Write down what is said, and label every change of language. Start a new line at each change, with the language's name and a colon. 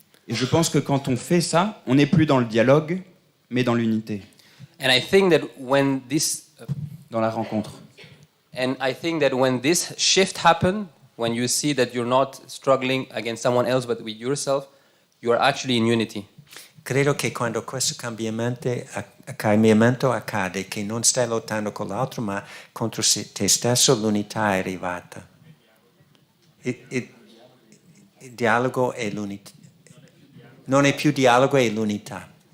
French: Et je pense que quand on fait ça, on n'est plus dans le dialogue, mais dans l'unité,
English: And I think that when this
French: dans la rencontre.
English: shift happens, when you see that you're not struggling against someone else but with yourself, you are actually in unity.
Italian: Credo che quando questo cambiamento accade, che non stai lottando con l'altro, ma contro te stesso, l'unità è arrivata. Il dialogo è l'unità. Non è più dialogo, è l'unità.